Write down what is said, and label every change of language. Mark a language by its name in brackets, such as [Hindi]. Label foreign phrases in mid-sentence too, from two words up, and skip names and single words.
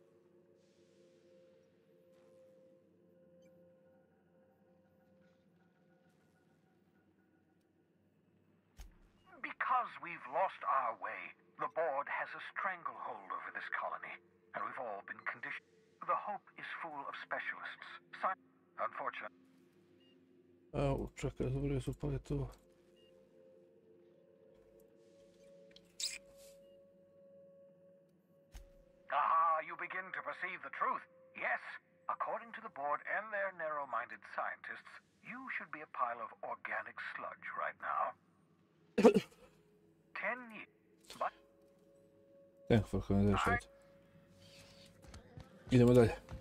[English] Because we've lost our way, the board has a stranglehold over this colony, and we've all been conditioned. The Hope is full of specialists. Unfortunately. [Croatian] Čekaj, zaboravio sam upaliti ovo. [English] You begin to perceive the truth. Yes, according to the board and their narrow-minded scientists, you should be a pile of organic sludge right now. 10 years. But... Thank for coming. [Croatian] Idemo dalje.